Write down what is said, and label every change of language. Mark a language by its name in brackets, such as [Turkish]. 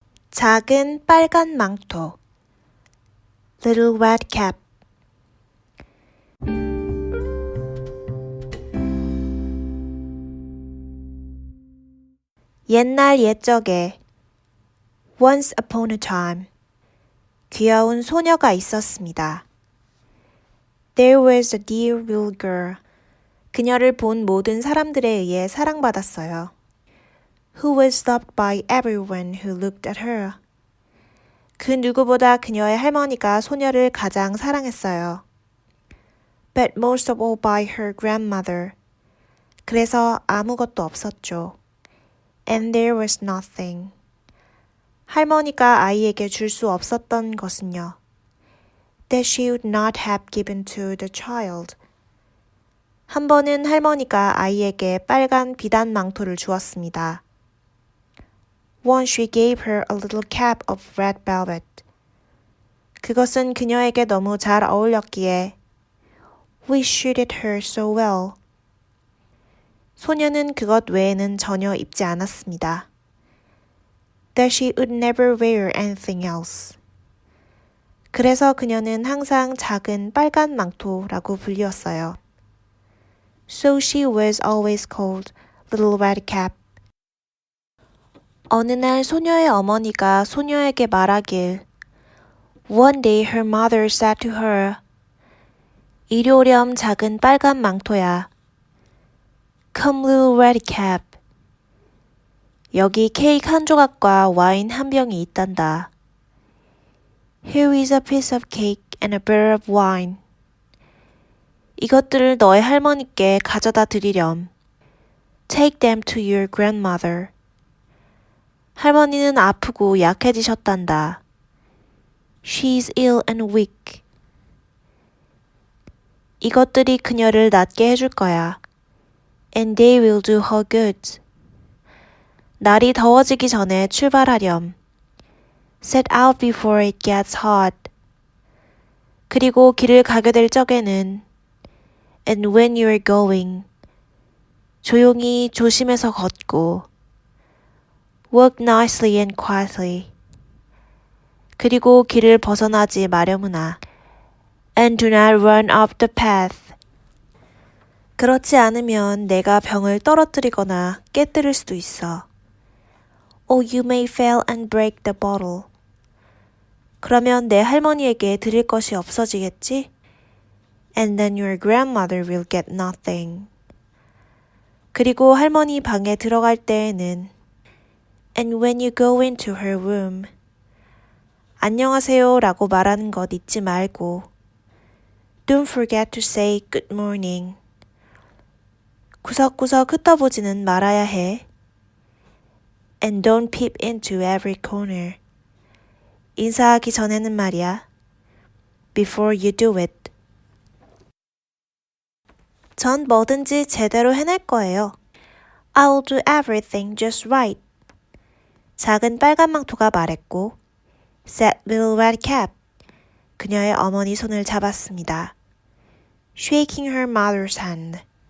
[Korean] 작은 빨간 망토 [English] Little Red Cap [Korean] 옛날 옛적에 [English] Once upon a time [Korean] 귀여운 소녀가 있었습니다. [English] There was a dear little girl. [Korean] 그녀를 본 모든 사람들에 의해 사랑받았어요. [English] Who was loved by everyone who looked at her. [Korean] 그 누구보다 그녀의 할머니가 소녀를 가장 사랑했어요. [English] But most of all by her grandmother. [Korean] 그래서 아무것도 없었죠. [English] And there was nothing. [Korean] 할머니가 아이에게 줄 수 없었던 것은요. [English] That she would not have given to the child. [Korean] 한 번은 할머니가 아이에게 빨간 비단 망토를 주었습니다. [English] Once she gave her a little cap of red velvet. [Korean] 그것은 그녀에게 너무 잘 어울렸기에 [English] We suited her so well. [Korean] 소녀는 그것 외에는 전혀 입지 않았습니다. [English] That she would never wear anything else. [Korean] 그래서 그녀는 항상 작은 빨간 망토라고 불리웠어요. [English] So she was always called Little Red Cap. [Korean] 어느 날 소녀의 어머니가 소녀에게 말하길 [English] One day her mother said to her [Korean] 이리 오렴 작은 빨간 망토야. [English] Come little red cap. [Korean] 여기 케이크 한 조각과 와인 한 병이 있단다. [English] Here is a piece of cake and a barrel of wine. [Korean] 이것들을 너의 할머니께 가져다 드리렴. [English] Take them to your grandmother. [Korean] 할머니는 아프고 약해지셨단다. [English] She's ill and weak. [Korean] 이것들이 그녀를 낫게 해줄 거야. [English] And they will do her good. [Korean] 날이 더워지기 전에 출발하렴. [English] Set out before it gets hot. [Korean] 그리고 길을 가게 될 적에는 [English] And when you're going. [Korean] 조용히 조심해서 걷고 [English] Walk nicely and quietly. [Korean] 그리고 길을 벗어나지 마려무나. [English] And do not run off the path. [Korean] 그렇지 않으면 내가 병을 떨어뜨리거나 깨뜨릴 수도 있어. [English] Or you may fail and break the bottle. [Korean] 그러면 내 할머니에게 드릴 것이 없어지겠지? [English] And then your grandmother will get nothing. [Korean] 그리고 할머니 방에 들어갈 때에는 [English] And when you go into her room. [Korean] 안녕하세요 라고 말하는 것 잊지 말고 [English] Don't forget to say good morning. [Korean] 구석구석 흩어보지는 말아야 해. [English] And don't peep into every corner. [Korean] 인사하기 전에는 말이야. [English] Before you do it. [Korean] 전 뭐든지 제대로 해낼 거예요. [English] I'll do everything just right. [Korean] 작은 빨간 망토가 말했고 [English] Said little red cap. [Korean] 그녀의 어머니 손을 잡았습니다. [English] Shaking her mother's hand.